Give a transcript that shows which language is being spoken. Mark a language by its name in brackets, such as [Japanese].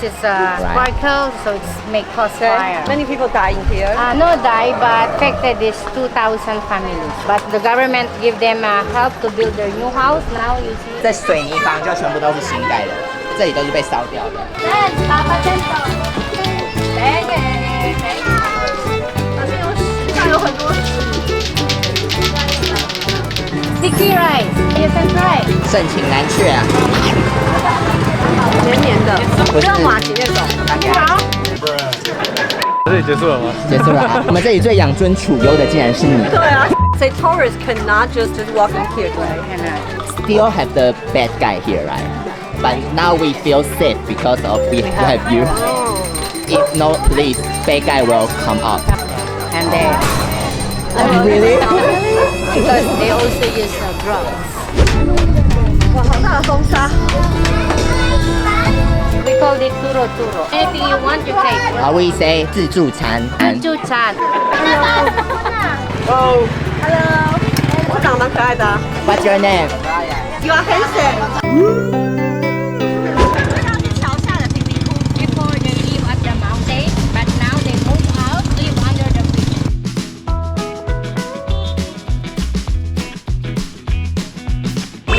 [English] It's sparkle, so it's make cause fire. Many people die in here. No die, but affected is 2,000 families. But the government give them help to build their new house. Now you see. [Chinese] 这水泥房就全部都是新盖的，这里都是被烧掉的。上有很多 [English] Sticky rice. You can try. [Chinese] 盛情难却啊！黏黏的，不是不要马蹄那种。这里结束了吗？结束了。我们这里最养尊处优的竟然是你。对啊， [English] say tourists cannot just walk in here, right? Still have the bad guy here, right? But now we feel safe because of we have you. If no police, bad guy will come up. And they. Really? Because they also use drugs. [Chinese] 哇，好大的风沙！ [English] We call it turo turo. Anything you want, you take. Or we say 自助餐。 [Chinese] 自助餐. Hello，我长得蛮可爱的啊。 [English] What's your name? You are handsome. Before they live at the mountain, but now they move out, live under the bridge.